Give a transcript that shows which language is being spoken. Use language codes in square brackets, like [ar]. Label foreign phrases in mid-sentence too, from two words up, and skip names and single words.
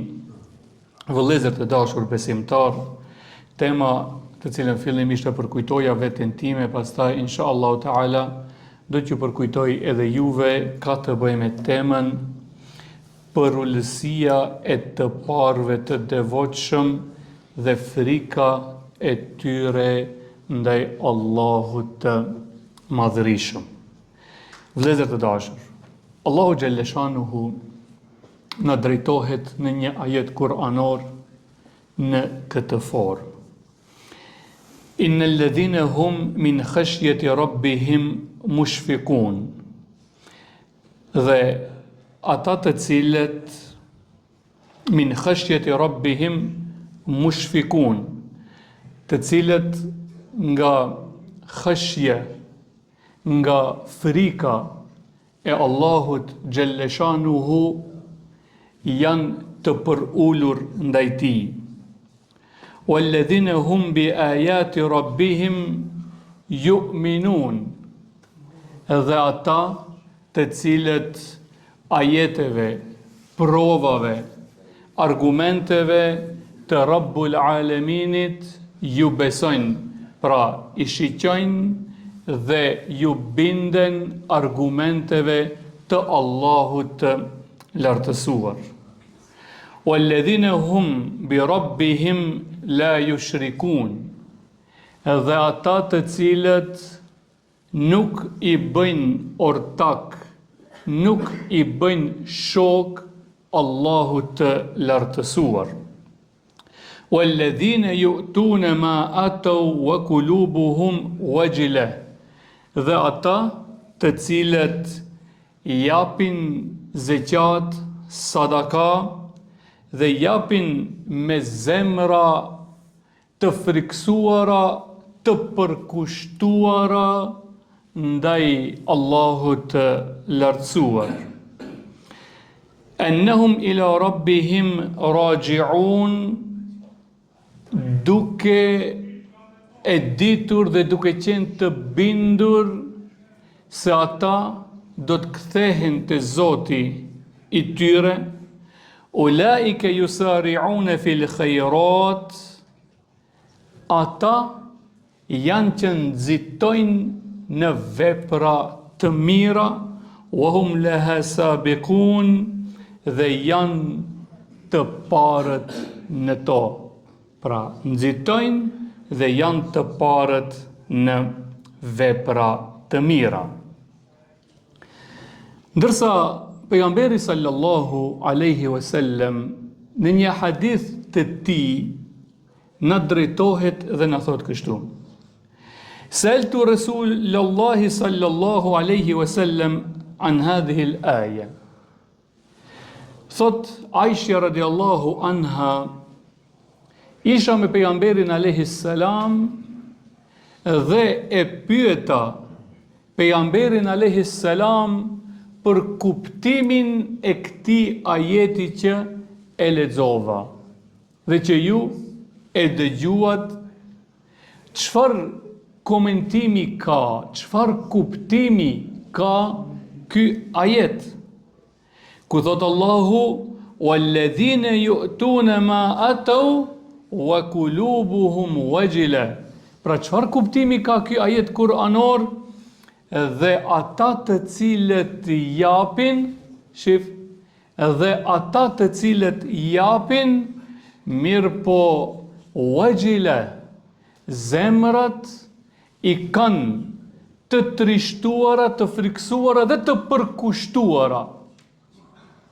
[sq] Vëllezër të dashur besimtar, tema të cilën fillimisht e përkujtoja veten time, pastaj [ar] إن شاء الله تعالى [sq] do t'ju përkujtoj edhe juve, ka të bëjë me temën përullësia e të parëve të devotshëm dhe frika e tyre ndaj Allahut të madhërisëm. Vëllezër të dashur, Allahu Gjelleshanuhu na drejtohet në një ajet kuranor në këtë formë. [ar] إن الذين هم من خشية ربهم مشفقون. [sq] Dhe ata të cilët [ar] من خشية ربهم مشفقون, [sq] të cilët nga khashje, nga frika e Allahut Gjelleshanuhu janë të përulur ndaj tij. [ar] والذين هم بآيات ربهم يؤمنون, [sq] dhe ata të cilët ajeteve, provave, argumenteve të Rabbul Alaminit ju besojnë, pra i shiqojnë dhe ju binden argumenteve të Allahut të lartësuar. [ar] والذين هم بربهم لا يشركون, [sq] dhe ata të cilët nuk i bëjnë ortak, nuk i bëjnë shok Allahut të lartësuar. [ar] والذين يؤتون ما آتوا وقلوبهم وجلة, [sq] dhe ata të cilët japin zeqat, sadaka, dhe japin me zemra të friksuara, të përkushtuara ndaj Allahut të lartësuar. [ar] أنهم إلى ربهم راجعون, [sq] duke e ditur dhe duke qenë të bindur se ata do të kthehen te Zoti i tyre. [ar] أولئك يسارعون في الخيرات, [sq] ata janë që nxitojnë në vepra të mira, [ar] وهم لها سابقون, [sq] dhe janë të parët në to. Pra, nxitojnë dhe janë të parët në vepra të mira. Ndërsa pejgamberi [ar] صلى الله عليه وسلم [sq] në një hadith të tij na drejtohet dhe na thot kështu: [ar] سألت رسول الله صلى الله عليه وسلم عن هذه الآية. [sq] Thot Aisha [ar] رضي الله عنها, [sq] isha me pejgamberin [ar] عليه السلام [sq] dhe e pyeta pejgamberin [ar] عليه السلام [sq] për kuptimin e këtij ajeti që e lexova dhe që ju e dëgjuat. Çfarë komentimi ka, çfarë kuptimi ka ky ajet? Ku thot Allahu: [ar] "والذين يؤتون ما آتوا وقلوبهم وجلة." [sq] Pra çfarë kuptimi ka ky ajet kuranor? Dhe ata të cilët japin, shif, dhe ata të cilët japin, mirë po wajila, zemrat i kanë të trishtuara, të friksuara dhe të përkushtuara.